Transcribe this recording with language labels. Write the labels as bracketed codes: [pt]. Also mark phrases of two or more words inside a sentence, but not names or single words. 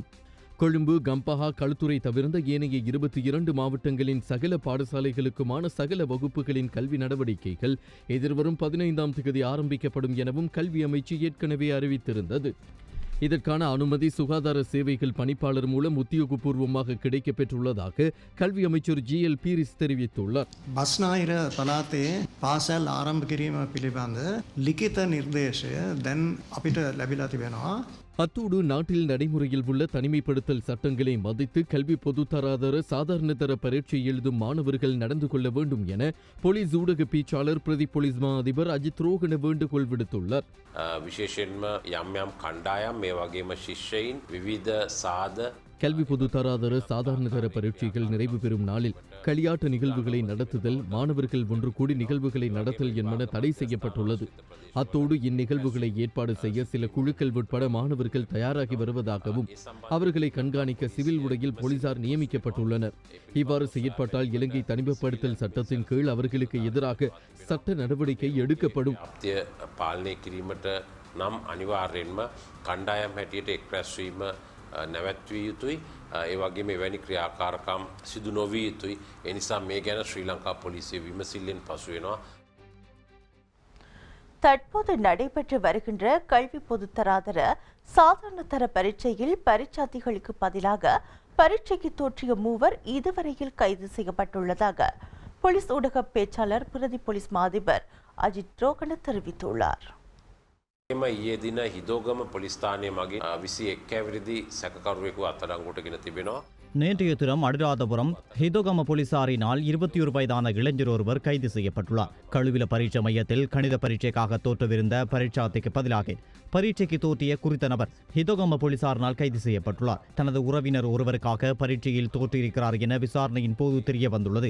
[ta] கொழும்பு, கம்பஹா, களுத்துறை தவிர்ந்த ஏனைய 22 மாவட்டங்களின் சகல பாடசாலைகளுக்குமான சகல வகுப்புகளின் கல்வி நடவடிக்கைகள் எதிர்வரும் 15ஆம் தேதி ஆரம்பிக்கப்படும் எனவும் கல்வி அமைச்சு ஏற்கனவே அறிவித்திருந்தது. இதற்கான அனுமதி சுகாதார சேவைகள் பணிப்பாளர் மூலம் உத்தியோகபூர்வமாக கிடைக்கப்பெற்றுள்ளதாக கல்வி அமைச்சர் ஜிஎல் பீரிஸ் தெரிவித்துள்ளார். [si] බස්නාහිර පළාතේ පාසල් ආරම්භ කිරීම පිළිබඳ ලිඛිත නිර්දේශය දැන් අපිට ලැබිලා තිබෙනවා. [ta] அத்தோடு நாட்டில் நடைமுறையில் உள்ள தனிமைப்படுத்தல் சட்டங்களை மதித்து கல்வி பொதுத்தராதர சாதாரணதர பரீட்சை எழுதும் மாணவர்கள் நடந்து கொள்ள வேண்டும் என போலீஸ் ஊடக பேச்சாளர் பிரதி போலீஸ் மா அதிபர் அஜித் ரோகன வேண்டுகோள் விடுத்துள்ளார். [si] විශේෂයෙන්ම යම් යම් කණ්ඩායම් මේ වගේම ශිෂ්‍යයින් විවිධ සාද [ta] கல்வி பொதுத்தராதர சாதாரணதர பரீட்சைகள் நிறைவு பெறும் நாளில் களியாட்ட நிகழ்வுகளை நடத்துதல், மாணவர்கள் ஒன்று கூடி நிகழ்வுகளை நடத்தல் என்பன தடை செய்யப்பட்டுள்ளது. அத்தோடு இந்நிகழ்வுகளை ஏற்பாடு செய்ய சில குழுக்கள் உட்பட மாணவர்கள் தயாராகி வருவதாகவும் அவர்களை கண்காணிக்க சிவில் உடையில் போலீசார் நியமிக்கப்பட்டுள்ளனர். இவ்வாறு செயற்பட்டால் இலங்கை தனிமைப்படுத்தல் சட்டத்தின் கீழ் அவர்களுக்கு எதிராக சட்ட நடவடிக்கை எடுக்கப்படும். [si] පාලනය කිරීමට නම් අනිවාර්යෙන්ම කණ්ඩායම් හැටියට එක් රැස්වීම නැවැත්විය යුතුයි. ඒ වගේම එවැනි ක්‍රියාකාරකම් සිදු නොවිය යුතුයි. ඒ නිසා මේ ගැන ශ්‍රී ලංකා පොලිසිය විමසිල්ලෙන් පසු වෙනවා. [ta] தற்போது நடைபெற்று வருகின்ற கல்வி பொதுத்தராதர சாதாரண தர பரீட்சையில் பரீட்சார்த்திகளுக்கு பதிலாக பரீட்சைக்கு தோற்றிய 3 இதுவரையில் கைது செய்யப்பட்டுள்ளதாக போலீஸ் ஊடக பேச்சாளர் பிரதி போலீஸ் மா அதிபர் அஜித் ரோகன தெரிவித்துள்ளார். [si] එම ඊයේ දින හිදෝගම පොලිස් ස්ථානයේ මගින් 21 ඇවිරිදි සැකකරුවෙකු අත්අඩංගුවට ගෙන තිබෙනවා. [ta] நேற்றைய தினம் அனுராதபுரம் ஹிதோகம போலீசாரினால் 21 வயதான இளைஞர் ஒருவர் கைது செய்யப்பட்டுள்ளார். கழுவில பரீட்சை மையத்தில் கணித பரீட்சைக்காக தோற்றவிருந்த பரீட்சார்த்திக்கு பதிலாக பரீட்சைக்கு தோற்றிய குறித்த நபர் ஹிதோகம போலீசாரினால் கைது செய்யப்பட்டுள்ளார். தனது உறவினர் ஒருவருக்காக பரீட்சையில் தோற்றிருக்கிறார் என விசாரணையின் போது தெரிய வந்துள்ளது.